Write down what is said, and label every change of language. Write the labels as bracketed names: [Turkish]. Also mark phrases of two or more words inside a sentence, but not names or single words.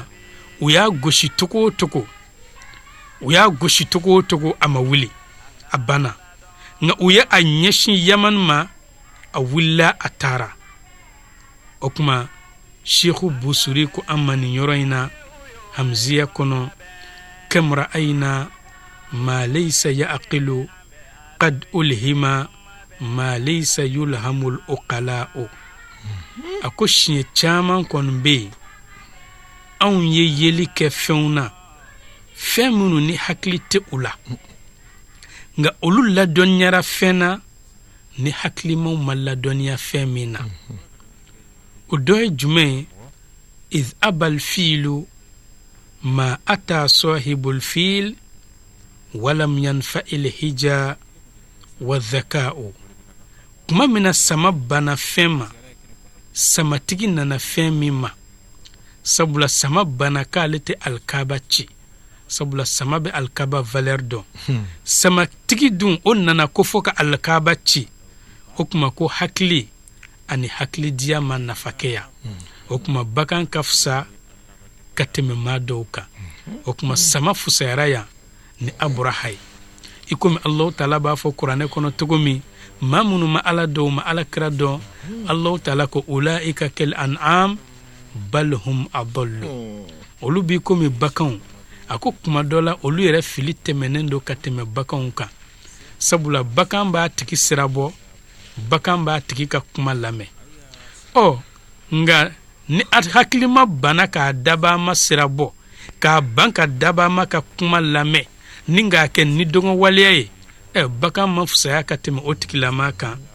[Bambara] U y'a gosi togo o togo, u y'a gosi togo o togo a ma wuli, a banna. Nka u ye a ɲɛsin Yaman ma, a wulila a taara. O kuma Sheikhu Busuri ko an ma nin yɔrɔ in na Hamziya kɔnɔ, [Arabic] كم رأينا ما ليس يعقل قد ألهم ما ليس يلهم العقلاء. [Bambara] A ko siɲɛ caman kɔni bɛ yen anw ye yeli kɛ fɛnw na fɛn minnu ni hakili tɛ u la, nka olu ladɔnniyara fɛn na ni hakilimaw ma ladɔnniya fɛn min na. O dɔ ye jumɛn ye? [Arabic] إذ أبى الفيل ما أتى صاحب الفيل ولم ينفع الهجا والذكاء. [Bambara] kuma mina sama bana fɛn ma samatigi nana fɛn min ma, sabula sama bana k'ale tɛ Alikaba ci, sabula sama bɛ Alikaba valeur dɔn. Samatigi dun o nana ko fɔ ka Alikaba ci, o kuma ko hakili ani hakilidiya ma nafa kɛya. O kuma bakan ka fisa ka tɛmɛ maa dɔw kan. O kuma sama fusayara yan ni Abraha ye. I komi Allahu Taala b'a fɔ kuranɛ kɔnɔ cogo min, maa minnu ma Ala dɔn ma Alakira dɔn, Allahu Taala ko [Arabic] أولئك كالأنعام بل هم أضل. [Bambara] Olu b'i komi bakanw. A ko kuma dɔ la olu yɛrɛ fili tɛmɛnen don ka tɛmɛ bakanw kan, sabula bakan b'a tigi sira bɔ, bakan b'a tigi ka kuma lamɛn. Nga ni hakilima bana k'a daba ma sira bɔ, k'a ban ka daba ma ka kuma lamɛn ni k'a kɛ ni dɔngɔ waleya ye, bakan ma fusaya ka tɛmɛ o tigilama kan.